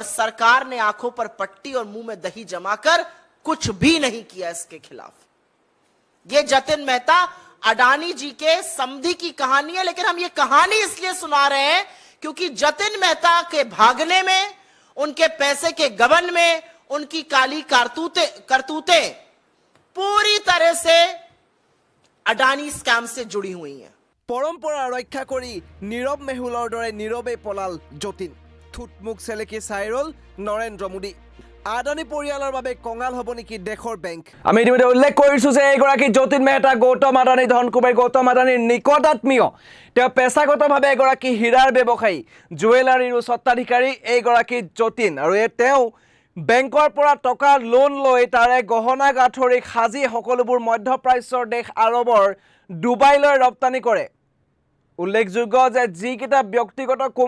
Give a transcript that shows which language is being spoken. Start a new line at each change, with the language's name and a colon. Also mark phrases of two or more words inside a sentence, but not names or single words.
Hindi: सरकार ने आंखों पर पट्टी और मुंह में दही जमाकर कुछ भी नहीं किया इसके खिलाफ ये जतिन मेहता अडानी जी के समधी की कहानी है लेकिन हम ये कहानी इसलिए सुना रहे हैं क्योंकि जतिन मेहता के भागने में उनके पैसे के गबन में उनकी काली करतूतें पूरी तरह से अडानी स्कैम से जुड़ी हुई हैं
Assamese: পৰম্পৰা ৰক্ষা কৰি নীৰৱ মেহুলৰ দৰে নীৰৱে পলাল যতীন থুটমুখ চেলেকি চাইৰল নৰেন্দ্ৰ মোদী আদানী পৰিয়ালৰ বাবে কঙাল হ'ব নেকি দেশৰ বেংক আমি ইতিমধ্যে উল্লেখ কৰিছো যে এগৰাকী যতীন মেহতা গৌতম আদানী ধনকুবেৰ গৌতম আদানীৰ নিকটাত্মীয় তেওঁ পেছাগতভাৱে এগৰাকী হীৰাৰ ব্যৱসায়ী জুৱেলাৰীৰ স্বত্বাধিকাৰী এগৰাকী যতীন আৰু তেওঁ বেংকৰ পৰা টকা লোন লৈ তাৰে গহনা গাঁঠৰি সাজি সকলোবোৰ মধ্যপ্ৰাচ্যৰ দেশ আৰবৰ ডুবাইলৈ ৰপ্তানি কৰে উল্লেখযোগ্য যে যিকেইটা ব্যক্তিগত